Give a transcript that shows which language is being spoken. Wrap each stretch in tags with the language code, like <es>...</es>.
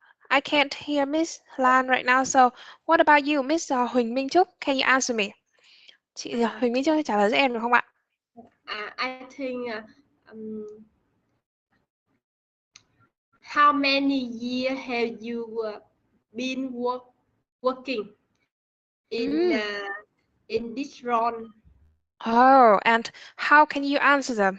<en>I can't hear Miss Lan right now. So what about you, Miss Huỳnh Minh Trúc? Can you answer me?</en> <vi>Chị Huỳnh Minh Trúc trả lời giúp em được không ạ?</vi> <en>I think how many years have you been working in this role? Oh, and how can you answer them?</en>